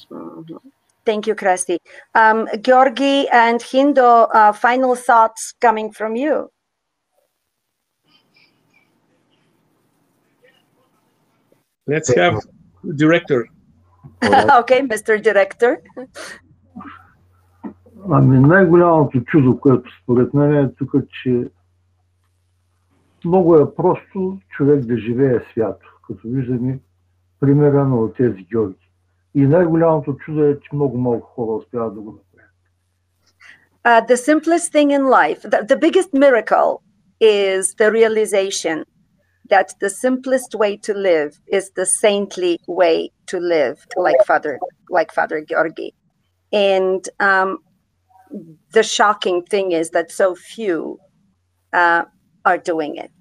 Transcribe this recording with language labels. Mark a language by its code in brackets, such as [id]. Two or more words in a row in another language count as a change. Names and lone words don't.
[en] Thank you, Krasi. Georgi and Hindo, final thoughts coming from you. Let's have director. Okay, Mr. Director. [bg] Ами най-голямото чудо, което според мен е тук, че много е просто човек да живее свято, като виждаме примера на отец Георги. И най-голямото чудо е, че много малко хора успяват да го направят. [en] The simplest thing in life, the biggest miracle is the realization that the simplest way to live is the saintly way to live, like Father Georgi. And the shocking thing is that so few are doing it.